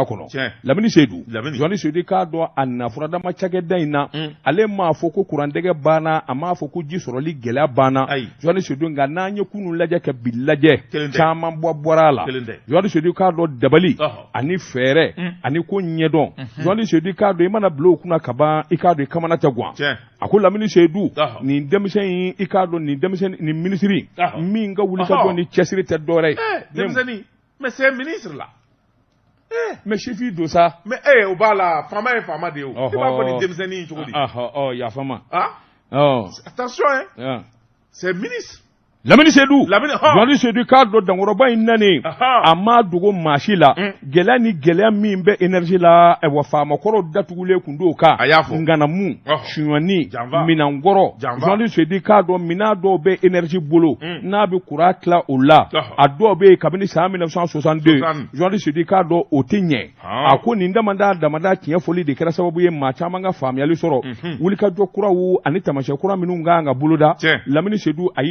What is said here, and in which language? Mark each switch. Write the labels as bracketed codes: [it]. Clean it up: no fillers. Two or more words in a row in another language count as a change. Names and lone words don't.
[bm] kɔnɔ Lamini Seydou Joani Sodi k'a dɔn a nafuradama cakɛda in na ale m'a fɔ ko kurandɛgɛ banna a m'a fɔ ko ji sɔrɔli gɛlɛya banna Joani Sodi nka n'an ye kunun lajɛ ka bi lajɛ caman bɔra a la Joani Sodi k'a dɔn dabali ani fɛɛrɛ ani ko ɲɛdɔn Joani Sodi k'a dɔn i mana bila o kunna ka ban i k'a dɔn i kamana tɛ guwan a ko Lamini Seydou nin denmisɛn in i k'a dɔn nin minisiri min ka wuli ka jɔ ni cɛsiri tɛ dɔwɛrɛ ye denmisɛnnin [fr] mais c'est ministre là [bm] mais chef do sa mais o b'a la faama ye faama de ye o i b'a fɔ nin denmisɛnnin in cogo di yafama [fr] attention hein c'est ministre [bm] Lamini Seydou k'a dɔn dankɔrɔba in nani a ma dogo maa si la gɛlɛya ni gɛlɛya min bɛ énergie la wa faamakɔrɔ datugulen kun d'o kan nganamu suɲɔni minɛnkɔrɔ Journaliste Seydou k'a dɔn minɛn dɔw bɛ énergie bolo n'a bɛ courant tila o la a dɔw bɛ yen kabini san 1962 Journaliste Seydou k'a dɔn o tɛ ɲɛ a ko nin damada tiɲɛ fɔli de kɛra sababu ye maa caman ka faamuyali sɔrɔ wulikajɔ kuraw ani taamasiyɛn kura minnu kan ka boloda Lamini Seydou a y'i